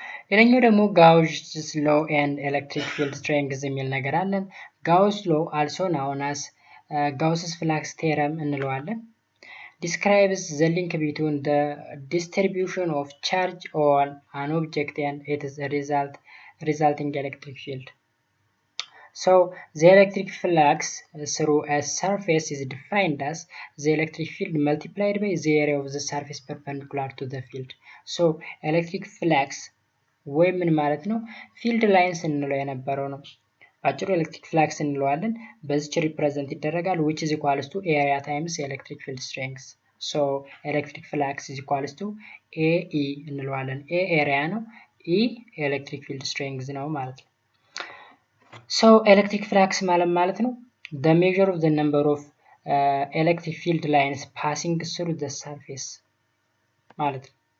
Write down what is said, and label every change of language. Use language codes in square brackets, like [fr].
[am] ሌላኛው ደግሞ ጋውስ ሎ [en] and electric field strength [am] የሚል ነገር አለን። ጋውስ ሎ [en] also known as Gauss's flux theorem [am] እንለዋለን። [en] describes the link between the distribution of charge on an object and its resulting electric field. So the electric flux through a surface is defined as the electric field multiplied by the area of the surface perpendicular to the field. So electric flux [am] ወይ ምን ማለት ነው? ፊልድ ላይንስ እንለው የነበረው ነው። ባጭሩ ኤሌክትሪክ ፍላክስ እንለዋለን። በዚች ሪፕሬዘንት ይደረጋል [en] which is equals to area times electric field strength. so electric flux is equals to AE [am] እንለዋለን። [en] A area ነው፣ E electric field strength ነው [am] ማለት ነው። [en] so electric flux ማለት ነው the measure of the number of electric field lines passing through the surface ማለት ነው።